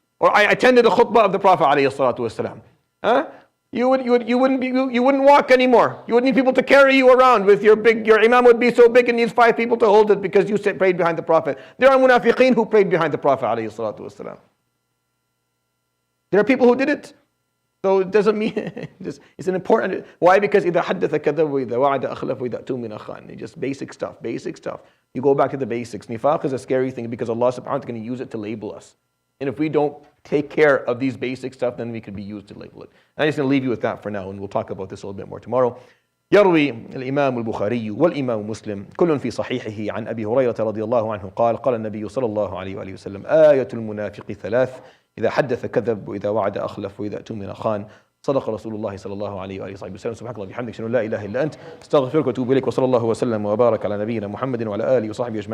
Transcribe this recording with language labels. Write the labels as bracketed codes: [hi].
[en] Or I attended the khutbah of the Prophet ﷺ. You wouldn't walk anymore. You wouldn't need people to carry you around with your imam would be so big and needs 5 people to hold it because you prayed behind the Prophet. There are munafiqeen who prayed behind the Prophet ﷺ. There are people who did it. So it doesn't mean, it's an important, why? Because [ar] إِذَا حَدَّثَ كَذَبَ وإذا وَعَدَ أخلف وإذا أؤتمن خان. [en] Just basic stuff. You go back to the basics. Nifaq is a scary thing because Allah subhanahu wa ta'ala is going to use it to label us. And if we don't take care of these basic stuff, then we could be used to label it. And I'm just going to leave you with that for now, and we'll talk about this a little bit more tomorrow. [ar] يروي الإمام البخاري والإمام مسلم كل في صحيحه عن أبي هريرة رضي الله عنه قال النبي صلى الله عليه وآله وسلم آية المنافق 3 إذا حدث كذب وإذا وعد أخلف وإذا أؤتمن خان صدق رسول الله صلى الله عليه وآله وسلم سبحانك اللهم وبحمدك أشهد أن لا إله إلا أنت أستغفرك وأتوب إليك وصلى الله وسلم وبارك على نبينا محمد وعلى آله وصحبه أجمعين